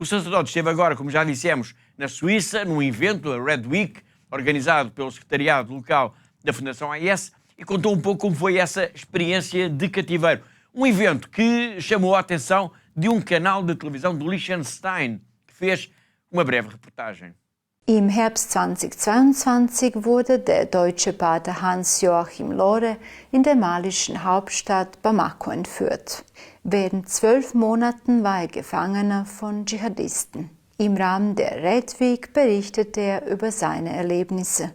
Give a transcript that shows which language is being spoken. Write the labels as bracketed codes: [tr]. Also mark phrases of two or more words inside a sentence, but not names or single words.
[pt] O sacerdote esteve agora, como já dissemos, na Suíça, num evento, a [en] Red Week, [pt] organizado pelo secretariado local da Fundação AIS, e contou um pouco como foi essa experiência de cativeiro. Um evento que chamou a atenção de um canal de televisão do Liechtenstein, que fez uma breve reportagem. [de] Im Herbst 2022 wurde der deutsche Pater Hans-Joachim Lohre in der malischen Hauptstadt Bamako entführt. Während 12 Monaten war er Gefangener von Dschihadisten. Im Rahmen der [en] Red Week [de] berichtete er über seine Erlebnisse.